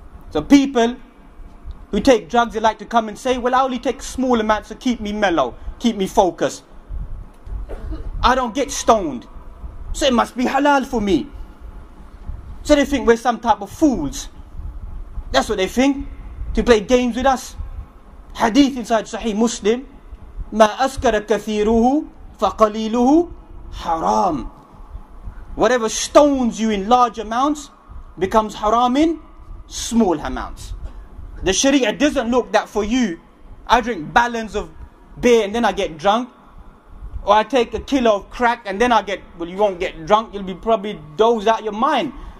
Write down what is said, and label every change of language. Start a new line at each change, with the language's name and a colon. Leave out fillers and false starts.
English: So people who take drugs, they like to come and say, well, I only take small amounts to keep me mellow, keep me focused. I don't get stoned, so it must be halal for me. So they think we're some type of fools. That's what they think, to play games with us. Hadith inside Sahih Muslim,
Arabic: ما أسكر كثيره فقليله حرام.
English: Whatever stones you in large amounts becomes haram in small amounts. The Sharia doesn't look that for you, I drink gallons of beer and then I get drunk, or I take a kilo of crack and then I get, well, you won't get drunk, you'll be probably dozed out your mind.